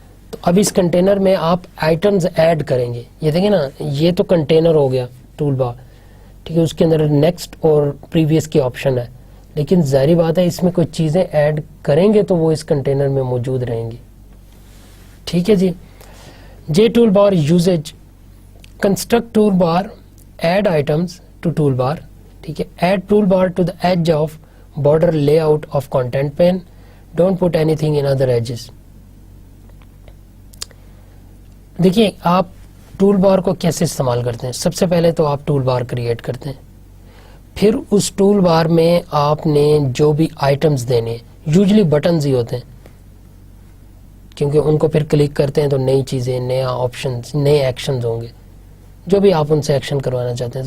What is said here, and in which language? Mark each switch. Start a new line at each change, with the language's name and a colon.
Urdu: تو اب اس کنٹینر میں آپ آئٹمز ایڈ کریں گے. یہ دیکھیں نا یہ تو کنٹینر ہو گیا ٹول بار، ٹھیک ہے، اس کے اندر نیکسٹ اور پریویس کی آپشن ہے، لیکن ظاہری بات ہے اس میں کوئی چیزیں ایڈ کریں گے تو وہ اس کنٹینر میں موجود رہیں گی. ٹھیک ہے جی.
English: J tool bar usage, construct tool bar, add items to tool bar. ٹھیک ہے، add tool bar to the edge of border layout of content pane. Don't put anything in other edges.
Urdu: دیکھیے آپ ٹول بار کو کیسے استعمال کرتے ہیں. سب سے پہلے تو آپ ٹول بار کریٹ کرتے ہیں، پھر اس ٹول بار میں آپ نے جو بھی آئٹمز دینے یوزلی بٹنز ہی ہوتے ہیں، کیونکہ ان کو پھر کلک کرتے ہیں تو نئی چیزیں، نیا آپشنز، نئے ایکشنز ہوں گے جو بھی آپ ان سے ایکشن کروانا چاہتے ہیں.